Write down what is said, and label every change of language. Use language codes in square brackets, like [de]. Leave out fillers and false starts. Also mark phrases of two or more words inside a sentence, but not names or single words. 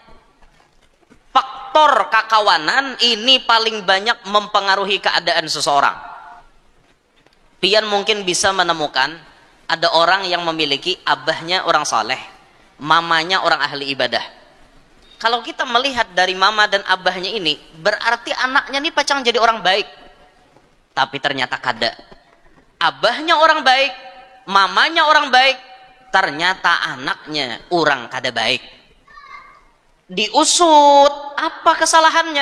[bjn] Faktor kakawanan ini paling banyak mempengaruhi keadaan seseorang. Pian mungkin bisa menemukan ada orang yang memiliki abahnya orang saleh, mamanya orang ahli ibadah. Kalau kita melihat dari mama dan abahnya ini, berarti anaknya ini pacang jadi orang baik. Tapi ternyata kada. Abahnya orang baik, mamanya orang baik, ternyata anaknya orang kada baik. [id] Diusut, apa kesalahannya?